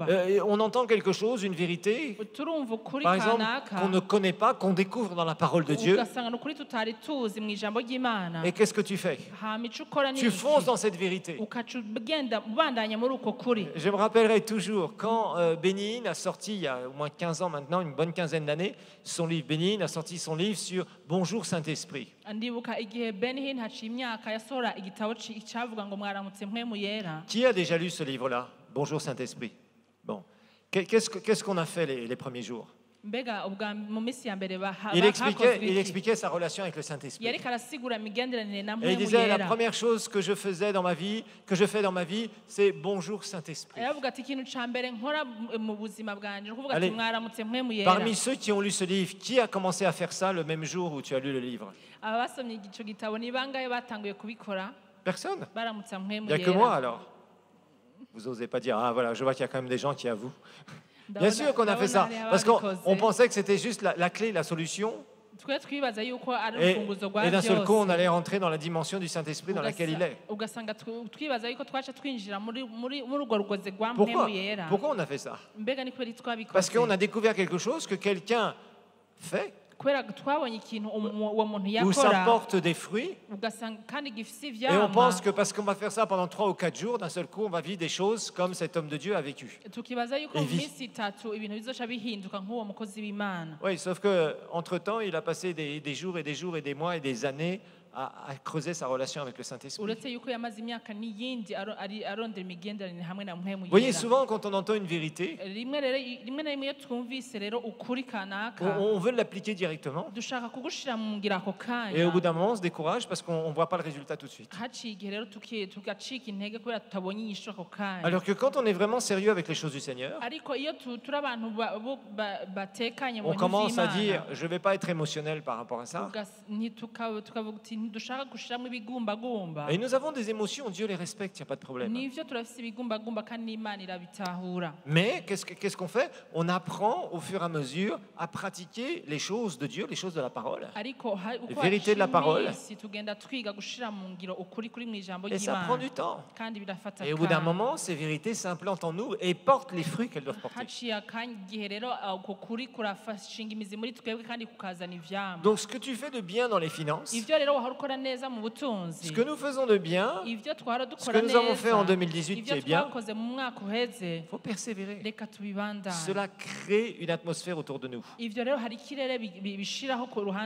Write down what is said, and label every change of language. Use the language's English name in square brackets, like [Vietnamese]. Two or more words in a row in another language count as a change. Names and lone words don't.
[French] On entend quelque chose, une vérité, [Rundi] turumva ukuri [French] par exemple, [Rundi] kanaka [French] qu'on ne connaît pas, qu'on découvre dans la parole de Dieu. [Rundi] ugasanga ni ukuri tutari tuzi mu ijambo ry'imana [French] Et qu'est-ce que tu fais? [Rundi] hama ico ukora ni [French] Tu [Rundi] iki [French] fonces dans cette vérité. [Rundi] ukaca ugenda ubandanya muri uko kuri [French] Je me rappellerai toujours quand Bénin a sorti, il y a au moins 15 ans maintenant, une bonne quinzaine d'années, son livre. Bénin a sorti son livre sur Bonjour Saint-Esprit. [Rundi] ndibuka igihe benihin haciye imyaka yasohora igitabo cavuga ngo mwaramutse mpwemu yera [French] Qui a déjà lu ce livre-là? Bonjour Saint-Esprit. Bon. Qu'est-ce qu'on a fait les premiers jours? [Rundi] mbega ubwa mu minsi ya mbere [French] Il [Rundi] hakozwe iki [French] expliquait sa relation avec le Saint-Esprit. [Rundi] yariko arasigura imigenderanire na [French] Et il [Rundi] mpwemu [French] disait, la [Rundi] yera [French] première chose que je faisais dans ma vie, que je fais dans ma vie, c'est bonjour Saint-Esprit. [Rundi] aravuga ati ikintu ca mbere nkora mu buzima bwanje ni ukuvuga [French] Allez. [Rundi] ati mwaramutse mpwemu yera [French] Parmi ceux qui ont lu ce livre, qui a commencé à faire ça le même jour où tu as lu le livre? [Rundi] aba basomye ico gitabo ni bangahe batanguye kubikora [French] Personne. [Rundi] baramutse mpwemu [French] Il n'y a que moi [Rundi] yera [French] alors. Vous n'osez pas dire, ah voilà, je vois qu'il y a quand même des gens qui avouent. Bien [Rundi] Ndabona- [French] sûr qu'on a fait [Rundi] ndabona [French] ça, [Rundi] hariho [French] parce qu'on [Rundi] ababikoze. [French] on pensait que c'était juste la clé, la solution. [Rundi] twe twibaza yuko ari [French] Et, [Rundi] urufunguzo rwa [French] et d'un seul coup, on [Rundi] byose [French] allait rentrer dans la dimension du Saint-Esprit dans laquelle il est. [Rundi] ugasanga twibaza yuko twaca twinjira muri urwo rugozi rwa [French] Pourquoi? [Rundi] mpemu yera [French] Pourquoi on a fait ça? [Rundi] mbega ni kubera twabikoze [French] Parce qu'on a découvert quelque chose que quelqu'un fait, [Rundi] kubera twabonye ikintu uwo muntu [French] où ça [Rundi] yakora [French] porte des fruits, [Rundi] ugasanga kandi gifise [French] et on [Rundi] ivyama [French] pense que parce qu'on va faire ça pendant 3 ou 4 jours, d'un seul coup, on va vivre des choses comme cet homme de Dieu a vécu. [Rundi] tukibaza yuko [French] Et [Rundi] mu [French] vit. [Rundi] minsi itatu ibintu bizoca bihinduka nk'uwo mukozi w'imana [French] Oui, sauf qu'entre-temps, il a passé des jours et des jours et des mois et des années à creuser sa relation avec le Saint-Esprit. [Rundi] uretse yuko yamaze imyaka n'iyindi arondera imigenderanire hamwe na mpemu [French] Vous voyez, [Rundi] yera [French] souvent, quand on entend une vérité, [Rundi] rimwe na rimwe iyo twumvise rero ukuri kanaka [French] on veut l'appliquer directement. [Rundi] dushaka kugushira mu ngiro ako [French] Et au bout [Rundi] kanya [French] d'un moment, on se décourage parce qu'on ne voit pas le résultat tout de suite. [Rundi] haciye igihe rero tugacika intege kubera tutabonye inyishu ako kanya [French] Alors que quand on est vraiment sérieux avec les choses du Seigneur, [Rundi] ariko iyo turi abantu batekanye mu [French] on [Rundi] bintu [French] commence à [Rundi] vy'Imana, [French] dire, je ne vais pas être émotionnel par rapport à ça. [Rundi] tukavuga uti ntidushaka gushiramo ibigumbagumba [French] Et nous avons des émotions, Dieu les respecte, il n'y a pas de problème. [Rundi] nivyo turafise ibigumbagumba kandi n'Imana irabitahura [French] Mais qu'est-ce qu'on fait? On apprend au fur et à mesure à pratiquer les choses de Dieu, les choses de la parole. [Rundi] ariko uko [French] Vérité de la parole. [Rundi] iminsi tugenda twiga gushira mu ngiro ukuri kuri mu ijambo [French] Et ça prend [Rundi] ry'Imana [French] du temps. [Rundi] kandi birafata [French] Et au bout d'un [Rundi] akanya. [French] moment, ces vérités s'implantent en nous et portent les fruits qu'elles doivent porter. [Rundi] haciye akanya igihe rero uko kuri kurafashinga imizi muri twebwe kandi kukazana ivyama [French] Donc ce que tu fais de bien dans les finances, [Rundi] ivyo rero wahora ukora neza mu butunzi [French] ce que nous faisons de bien, [Rundi] ivyo twahora [French] ce [Rundi] dukora [French] que nous avons fait en [Rundi] neza [French] 2018 qui [Rundi] ivyo [French] est bien, [Rundi] twakoze mu mwaka uheze [French] il faut persévérer. [Rundi] reka tubibandanye [French] Cela crée une atmosphère autour de nous [Rundi] ivyo rero hari ikirere bishiraho ku ruhande